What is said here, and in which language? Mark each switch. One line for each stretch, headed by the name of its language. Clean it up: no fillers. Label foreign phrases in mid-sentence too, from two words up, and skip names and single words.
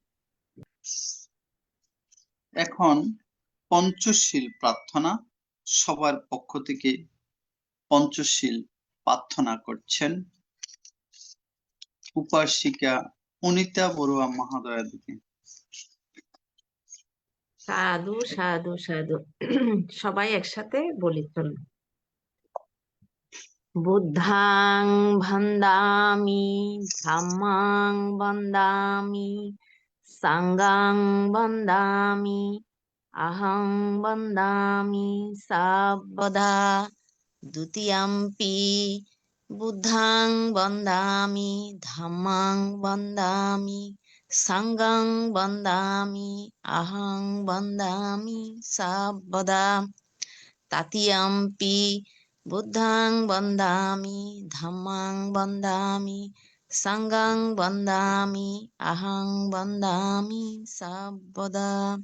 Bangla: এখন পঞ্চশীল প্রার্থনা, সবার পক্ষ থেকে পঞ্চশীল প্রার্থনা করছেন উপাসিকা অনিতা বড়ুয়া মহাদয়া দিকে। সাধু সাধু সাধু সবাই একসাথে বলি চলুন।
Pali: বুদ্ধাং ভান্দামি ধাম্মাং বন্দামি সাঙ্গাং বন্দামি আহং বন্দামি সাবদা দ্বিতীয়াম্পি বুদ্ধাং বন্দামি ধাম্মাং বন্দামি সাঙ্গাং বন্দামি আহং বন্দামি সাবদা তাতিয়াম্পি বুদ্ধাং বন্দামি ধাম্মাং বন্দামি সাঙ্গাং বন্দামি আহং বন্দামি সাবদা